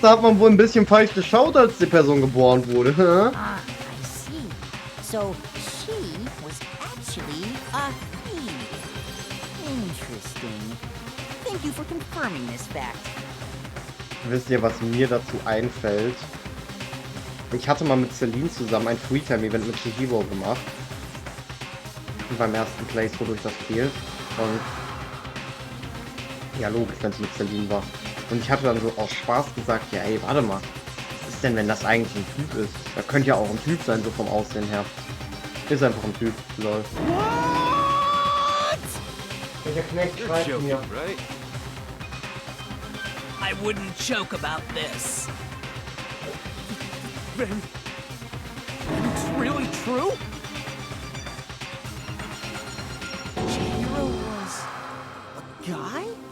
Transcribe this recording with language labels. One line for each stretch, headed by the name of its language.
German: Da hat man wohl ein bisschen falsch geschaut, als die Person geboren wurde, hä?
English: Ah, I see. So, she was actually a fiend. Interesting. Thank you for confirming this fact.
German: Wisst ihr, was mir dazu einfällt? Ich hatte mal mit Celine zusammen ein Freetime-Event mit Chihiro gemacht. Beim ersten Playthrough durch das Spiel. Und ja, logisch, wenn es mit Celine war. Und ich hatte dann so aus Spaß gesagt, ja ey, warte mal. Was ist denn, wenn das eigentlich ein Typ ist? Da könnte ja auch ein Typ sein, so vom Aussehen her. Ist einfach ein Typ, lol. Der Knecht schreibt mir.
English: Right? I wouldn't joke about this. Then it's really true? Chihiro was a guy?